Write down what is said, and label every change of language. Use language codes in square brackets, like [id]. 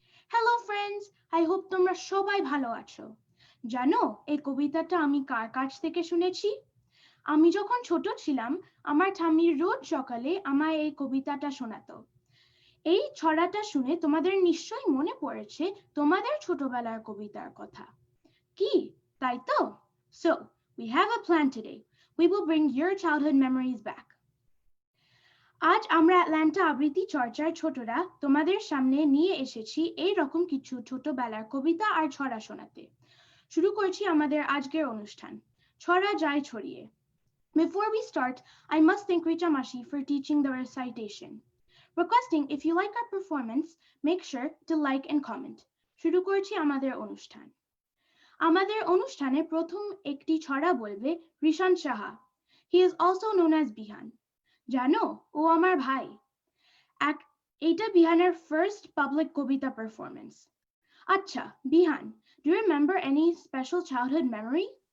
[en] hello friends, I hope [bn] তোমরা সবাই ভালো আছো। জানো এই কবিতাটা আমি কার কাছ থেকে শুনেছি? আমি যখন ছোট ছিলাম, আমার ঠাম্মি রোজ সকালে আমায় এই কবিতাটা শোনাতো। এই ছড়াটা শুনে তোমাদের নিশ্চয়ই মনে পড়েছে তোমাদের ছোটবেলার কবিতার কথা। কি তাই তো? [en] So, we have a plan today. We will bring your childhood memories back. [bn] আজ আমরা অ্যাটলান্টা আবৃত্তি চর্চার ছোটরা তোমাদের সামনে নিয়ে এসেছি এই রকম কিছু ছোটবেলার কবিতা আর ছড়া শোনাতে। শুরু করছি আমাদের আজকের অনুষ্ঠান, ছড়া যায় ছড়িয়ে। [en] Before we start, I must thank Richa Mashi for teaching the recitation. Requesting if you like our performance, make sure to like and comment. [bn] শুরু করছি আমাদের অনুষ্ঠান। আমাদের অনুষ্ঠানে প্রথম একটি ছড়া বলবে Rishan Saha. [en] He is also known as Bihan. [bn] জানো ও আমার ভাই। এটা বিহানের ফার্স্ট পাবলিক কবিতা পারফরমেন্স। আচ্ছা বিহান, [en] Do you remember any special childhood memory?